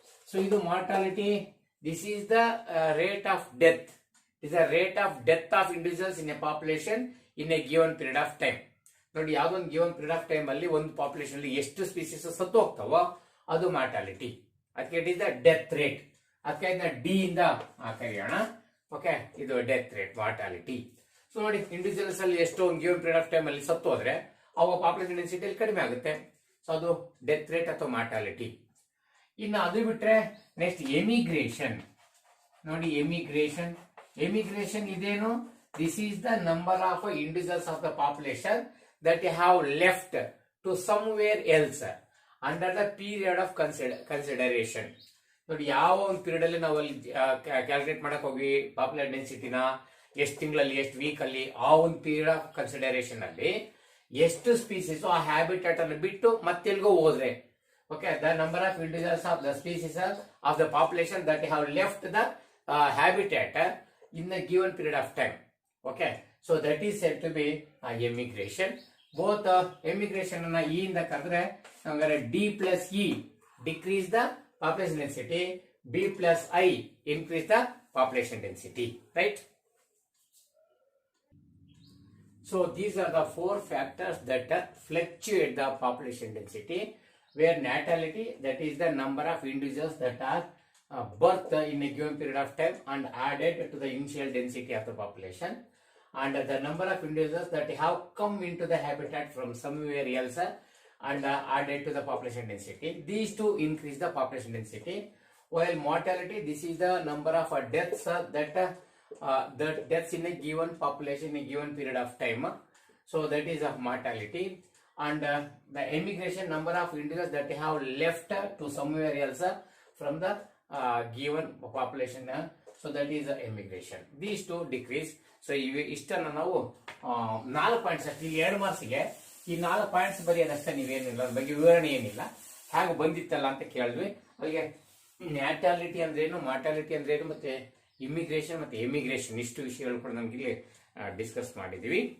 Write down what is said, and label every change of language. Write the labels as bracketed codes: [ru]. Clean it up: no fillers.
[en] So ಇದು mortality, this is the rate of death. is the rate of death of individuals in a population in a given period of time. [kn] ನೋಡಿ, ಯಾವ್ದೊಂದು given period of time ಅಲ್ಲಿ ಒಂದು population ಅಲ್ಲಿ ಎಷ್ಟು species ಸತ್ತು ಹೋಗ್ತಾವೋ ಅದು mortality. ಅದಕ್ಕೆ [en] It is the death rate. [kn] ಅದಕ್ಕೆ ಇದನ್ನ ಡಿ ಇಂದ ಕರೆಯೋಣ. ಓಕೆ, ಇದು ಡೆತ್ ರೇಟ್, ಮಾರ್ಟಾಲಿಟಿ. ಸೊ ನೋಡಿ, ಇಂಡಿವಿಜುವಲ್ಸ್ ಅಲ್ಲಿ ಎಷ್ಟೋ ಒಂದು ಗಿವನ್ ಪೀರಿಯಡ್ ಆಫ್ ಟೈಮ್ ಅಲ್ಲಿ ಸತ್ತು ಹೋದ್ರೆ ಅವಾಗ ಪಾಪ್ಯುಲೇಷನ್ ಡೆನ್ಸಿಟಿ ಕಡಿಮೆ ಆಗುತ್ತೆ. ಸೊ ಅದು ಡೆತ್ ರೇಟ್ ಅಥವಾ ಮಾರ್ಟಾಲಿಟಿ. ಇನ್ನು ಅದು ಬಿಟ್ರೆ ನೆಕ್ಸ್ಟ್ ಎಮಿಗ್ರೇಷನ್. ನೋಡಿ, ಎಮಿಗ್ರೇಷನ್ ಇದೇನು? [en] This is the number of individuals of the population that have left to somewhere else under the period of consideration. [kn] ನೋಡಿ, ಯಾವ ಒಂದು ಪೀರಿಯಡ್ ಅಲ್ಲಿ ನಾವು ಅಲ್ಲಿ ಕ್ಯಾಲ್ಕುಲೇಟ್ ಮಾಡಕ್ ಹೋಗಿ ಪಾಪ್ಯುಲರ್ ಡೆನ್ಸಿಟಿನ ಎಷ್ಟು ತಿಂಗಳಲ್ಲಿ ಎಷ್ಟು ವೀಕ್ ಅಲ್ಲಿ ಆ ಒಂದು ಪೀರಿಯಡ್ ಆಫ್ ಕನ್ಸಿಡರೇಷನ್ ಅಲ್ಲಿ ಎಷ್ಟು ಸ್ಪೀಸೀಸ್ ಆ ಹ್ಯಾಬಿಟೇಟ್ ಅನ್ನು ಬಿಟ್ಟು ಮತ್ತೆಲ್ಗೋ ಹೋದ್ರೆ, okay, [en] The number of individuals of the species of the population that have left the habitat in the given period of time. Okay, so that is said to be emigration. Both emigration and E in the kadre nangare D plus E decrease the population density, B plus I increase the population density, right? So these are the four factors that fluctuate the population density, where natality, that is the number of individuals that are birth in a given period of time and added to the initial density of the population, and the number of individuals that have come into the habitat from somewhere else and added to the population density. These two increase the population density. While mortality, this is the number of deaths that the deaths in a given population in a given period of time. So that is of mortality. And the emigration, number of individuals that have left to somewhere else from the given population, so that is the emigration. These two decrease. [kn] So ಇಷ್ಟನ್ನ ನಾವು 4 points ಅಷ್ಟೇ, 2 ಮಾರ್ಕ್ಸ್ಗೆ ಈ 4 points ಬರೆಯೋದಷ್ಟೇ, ನೀವೇನಿಲ್ಲ ಅದ್ರ ಬಗ್ಗೆ ವಿವರಣೆ ಏನಿಲ್ಲ, ಹೇಗೆ ಬಂದಿತ್ತಲ್ಲ ಅಂತ ಕೇಳಿದ್ವಿ. ಅಲ್ಲಿಗೆ ನ್ಯಾಟಾಲಿಟಿ ಅಂದ್ರೇನು, ಮಾರ್ಟಾಲಿಟಿ ಅಂದ್ರೇನು, ಮತ್ತೆ ಇಮಿಗ್ರೇಷನ್ ಮತ್ತೆ ಎಮಿಗ್ರೇಷನ್, ಇಷ್ಟು ವಿಷಯಗಳು ಕೂಡ ನಮ್ಗೆ ಇಲ್ಲಿ ಡಿಸ್ಕಸ್ ಮಾಡಿದೀವಿ.